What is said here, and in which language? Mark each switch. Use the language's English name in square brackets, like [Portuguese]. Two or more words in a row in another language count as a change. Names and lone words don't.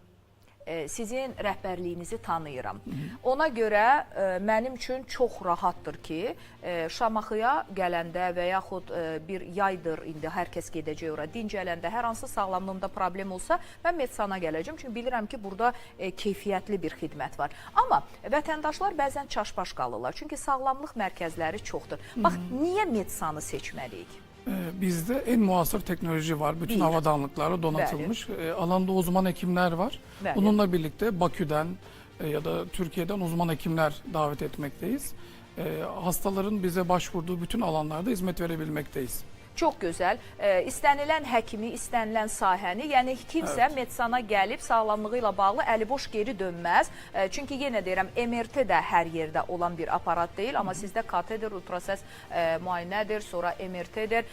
[Azerbaijani] Sizin rəhbərliyinizi tanıyıram. Ona görə mənim üçün çox rahatdır ki, Şamaxıya gələndə və yaxud bir yaydır, indi hər kəs gedəcək ora, dincələndə, hər hansı sağlamlığımda problem olsa, mən Medsana gələcəm. Çünki bilirəm ki, burada keyfiyyətli bir xidmət var. Amma vətəndaşlar bəzən çaşbaş qalırlar. Çünki sağlamlıq mərkəzləri çoxdur. Bax, niyə Medsanı seçməliyik? [Turkish] Bizde en muasır teknoloji var. Bütün havadanlıkları donatılmış. Alanda uzman hekimler var. Bununla birlikte Bakü'den ya da Türkiye'den uzman hekimler davet etmekteyiz. Hastaların bize başvurduğu bütün alanlarda hizmet verebilmekteyiz. [Azerbaijani] Çox gözəl. İstənilən həkimi, istənilən sahəni, yəni kimsə Medsana gəlib sağlamlığı ilə bağlı əliboş geri dönməz. Çünki yenə deyirəm, MRT də hər yerdə olan bir aparat deyil, amma sizdə kateter, ultrases müayinədir, sonra MRT-dir.